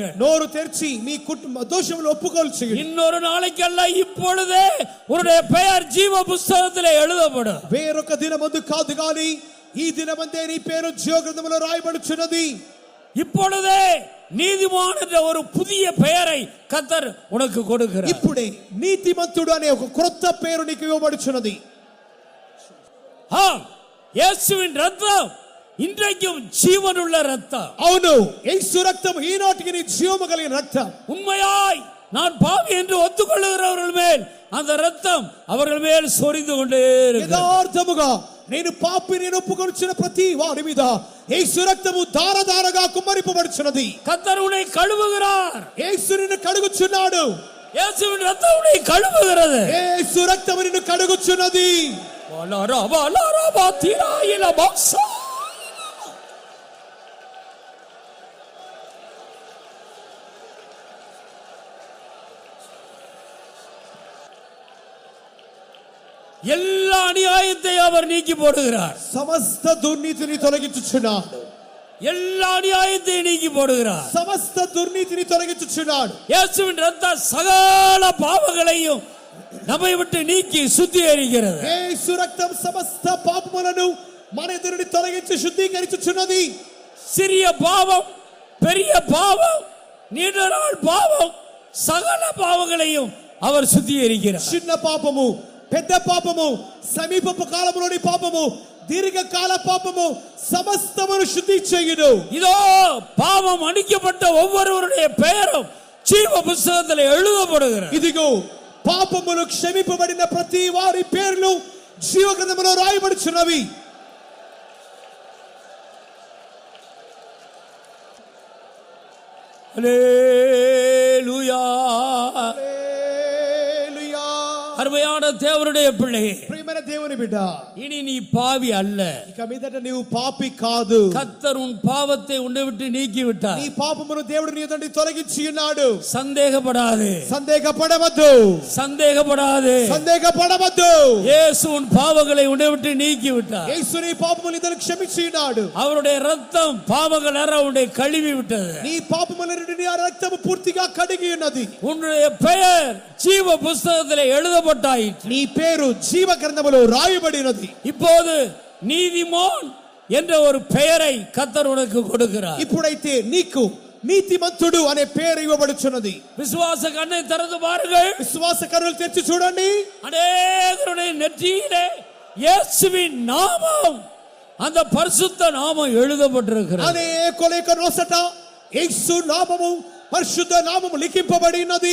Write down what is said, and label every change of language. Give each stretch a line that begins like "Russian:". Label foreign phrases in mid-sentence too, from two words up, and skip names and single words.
Telugu: నోరు తెరిచి మీ దోషములు ఒప్పుకోలు చేయండి.
Tamil: இன்னொரு நாளைக்கெல்லாம் இப்பொழுதே உன்னுடைய பெயர் ஜீவ புஸ்தகத்திலே எழுதப்படும்.
Telugu: వేరొక దినమందు కాదు గాని ఈ దినమందే నీ పేరు జీవ గ్రంథములో రాయబడుచున్నది.
Tamil: இப்பொழுதே நீதிமான் என்ற ஒரு புதிய பெயரை கர்த்தர் உனக்கு கொடுக்கிறார்.
Telugu: ఇప్పుడే నీతిమంతుడు అనే ఒక క్రొత్త పేరు నీకు ఇవ్వబడుచున్నది.
Tamil: இயேசுவின் ரத்தம் இன்றைக்கும் ஜீவனுள்ள ரத்தம்.
Telugu: అవును, యేసు రక్తం ఈనాటికి నీ జీవము కలిగిన రక్తం.
Tamil: உண்மையாய் நான் பாவி என்று ஒத்துக்கொள்ளுகிறவர்கள் மேல் அந்த ரத்தம் அவர்கள் மேல் சொரிந்து கொண்டே இருக்கிறது.
Telugu: యథార్థముగా నేను పాపిని ఒప్పుకొనుచున్న ప్రతి వారి మీద యేసు రక్తము ధారధారగా కుమ్మరింపబడుచున్నది.
Tamil: கர்த்தர் உன்னை கழுவுகிறார்.
Telugu: యేసు నిన్ను కడుగుచున్నాడు.
Tamil: இயேசுவின் ரத்தம் உன்னை கழுவுகிறது.
Telugu: యేసు రక్తము నిన్ను కడుగుచున్నది.
Tamil: எல்லா அநியாயத்தை அவர் நீக்கி போடுகிறார்.
Telugu: సమస్త దుర్నీతిని తొలగించుచున్నాడు.
Tamil: எல்லா அநியாயத்தை நீக்கி போடுகிறார்.
Telugu: సమస్త దుర్నీతిని తొలగించుచున్నాడు.
Tamil: இயேசுவின் ரத்தம் சகல பாவங்களையும் நம்மை விட்டு நீக்கி சுத்திகரிக்கிறது.
Telugu: యేసు రక్తం సమస్త పాపములను మన ఎదురుని తొలగించి శుద్ధీకరించుచున్నది.
Tamil: சிறிய பாவம், பெரிய பாவம், நீண்ட நாள் பாவம், சகல பாவங்களையும் அவர் சுத்திகரிக்கிறார்.
Telugu: చిన్న పాపము, పెద్ద పాపము, సమీపపు కాలములోని పాపము, దీర్ఘకాల పాపము సమస్తమును శుద్ధి చేయును.
Tamil: இதோ பாவம் மன்னிக்கப்பட்ட ஒவ்வொருவருடைய பெயரும் ஜீவ புஸ்தகத்தில் எழுதப்படுகிறது.
Telugu: ఇదిగో పాపములు క్షమింపబడిన ప్రతి వారి పేర్లు జీవ గ్రంథములో రాయబడుచున్నవి.
Tamil: ஹல்லேலூயா.
Telugu: హల్లెలూయా.
Tamil: அருமையான தேவனுடைய பிள்ளையே,
Telugu: ప్రియమైన దేవుని బిడ్డ,
Tamil: இனி நீ பாவி அல்ல.
Telugu: ఇక మీదట నీవు పాపి కాదు.
Tamil: கர்த்தர் உன் பாவத்தை உன்னை விட்டு நீக்கி விட்டார்.
Telugu: నీ పాపమును దేవుడు నీ నుండి తొలగించి ఉన్నాడు.
Tamil: சந்தேகப்படாதே,
Telugu: సందేహపడవద్దు,
Tamil: சந்தேகப்படாதே.
Telugu: సందేహపడవద్దు.
Tamil: இயேசு உன் பாவங்களை உன்னை விட்டு நீக்கி விட்டார்.
Telugu: యేసు నీ పాపములు ఇద్దరు క్షమించి ఉన్నాడు.
Tamil: அவருடைய ரத்தம் பாவங்கள் அற உன்னை கழுவி விட்டது.
Telugu: నీ పాపముల నుండి ఆ రక్తము పూర్తిగా కడిగి ఉన్నది.
Tamil: உன்னுடைய பெயர் ஜீவ புஸ்தகத்தில் எழுதப்பட்டாயிற்று.
Telugu: నీ పేరు జీవ గ్రంథములో రాయబడినది.
Tamil: இப்போது நீதிமான் என்ற ஒரு பெயரை கர்த்தர் உனக்கு கொடுக்கிறார்.
Telugu: ఇప్పుడైతే నీకు నీతిమంతుడు అనే పేరు ఇవ్వబడుచున్నది.
Tamil: விசுவாச கண்ணை திறந்து பாருங்கள்.
Telugu: విశ్వాస కన్నులు తెరిచి చూడండి.
Tamil: அநேகருடைய நெற்றியிலே இயேசுவின் நாமம், அந்த பரிசுத்த நாமம் எழுதப்பட்டிருக்கிறது.
Telugu: అనేకుల యొక్క నోసట యేసు నామము పరిశుద్ధ నామము లిఖింపబడి ఉన్నది.